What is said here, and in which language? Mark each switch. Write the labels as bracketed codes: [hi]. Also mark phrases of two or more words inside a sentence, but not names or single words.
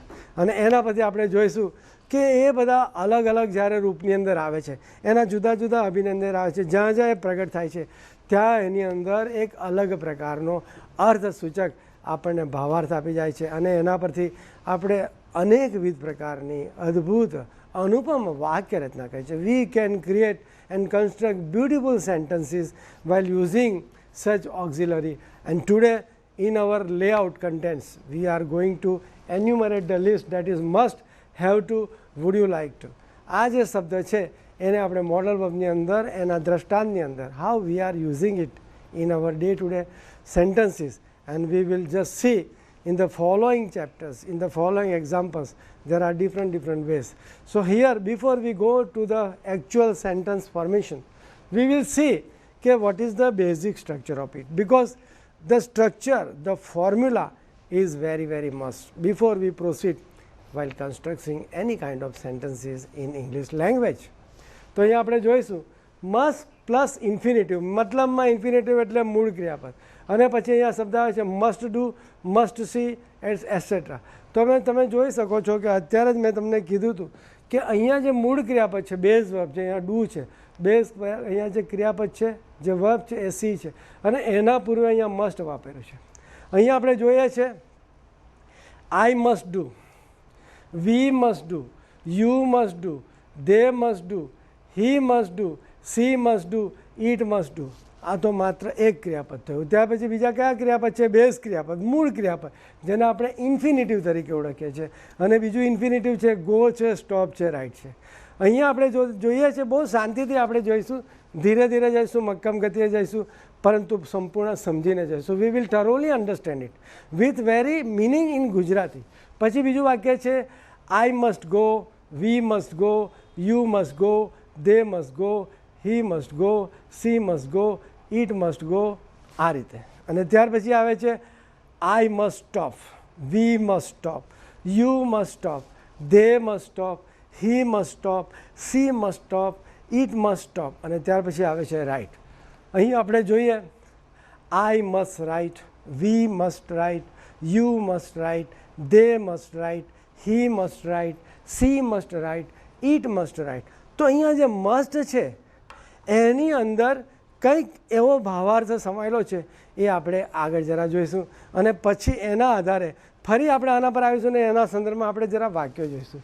[gu] અને એના પછી આપણે જોઈશું કે એ બધા અલગ અલગ જ્યારે રૂપની અંદર આવે છે, એના જુદા જુદા અભિનય અંદર આવે છે, જ્યાં જ્યાં એ પ્રગટ થાય છે ત્યાં એની અંદર એક અલગ પ્રકારનો અર્થસૂચક આપણને ભાવાર્થ આપી જાય છે, અને એના પરથી આપણે અનેકવિધ પ્રકારની અદ્ભુત અનુપમ વાક્ય રચના કરી છે. [en] We can create and construct beautiful sentences while using such auxiliary, and today in our layout contents we are going to enumerate the list that is must, have to, would you like to. [gu] આ જે શબ્દ છે એને આપણે મોડલ વર્બની અંદર એના દ્રષ્ટાંતની અંદર [en] how we are using it in our day to day sentences, and we will just see in the following chapters, in the following examples, there are different ways. So here, before we go to the actual sentence formation, we will see what is the basic structure of it, because the structure, the formula is very must before we proceed while constructing any kind of sentences in English language. [gu] તો અહીંયા આપણે જોઈશું [en] must plus infinitive. [gu] મતલબમાં ઇન્ફિનિટિવ એટલે મૂળ ક્રિયાપદ, અને પછી અહીંયા શબ્દ આવે છે [en] must do, must see etcetera. [gu] તો તમે જોઈ શકો છો કે અત્યારે જ મેં તમને કીધું હતું કે અહીંયા જે મૂળ ક્રિયાપદ છે, [en] base verb [gu] છે, અહીંયા ડુ છે, બેઝ અહીંયા જે ક્રિયાપદ છે, જે વર્બ છે એ સી છે, અને એના પૂર્વે અહીંયા મસ્ટ વાપર્યું છે. અહીંયા આપણે જોઈએ છે [en] I must do, we must do, you must do, they must do, he must do, she must do, it must do. [gu] આ તો માત્ર એક ક્રિયાપદ થયું. ત્યાર પછી બીજા કયા ક્રિયાપદ છે? બેઝ ક્રિયાપદ, મૂળ ક્રિયાપદ, જેને આપણે ઇન્ફિનિટિવ તરીકે ઓળખીએ છીએ, અને બીજું ઇન્ફિનિટિવ છે ગો છે, સ્ટોપ છે, રાઇટ છે. અહીંયા આપણે જોઈએ છે, બહુ શાંતિથી આપણે જોઈશું, ધીરે ધીરે જઈશું, મક્કમ ગતિએ જઈશું, પરંતુ સંપૂર્ણ સમજીને જઈશું. [en] We will thoroughly understand it with very meaning in ગુજરાતી. [gu] પછી બીજું વાક્ય છે [en] I must go, we must go, you must go, they must go, he must go, she must go, it must go, [gu] આ રીતે. અને ત્યાર પછી આવે છે [en] I must stop, we must stop, you must stop, they must stop, he must stop, she must stop, it must stop. [gu] અને ત્યાર પછી આવે છે રાઇટ. અહીં આપણે જોઈએ [en] I must write, we must write, You must write, they must write, he must write, she must write, it must write. [gu] તો અહીંયા જે મસ્ટ છે એની અંદર કંઈક એવો ભાવાર્થ સમાયેલો છે, એ આપણે આગળ જરા જોઈશું. અને પછી એના આધારે ફરી આપણે આના પર આવીશું ને એના સંદર્ભમાં આપણે જરા વાક્યો જોઈશું.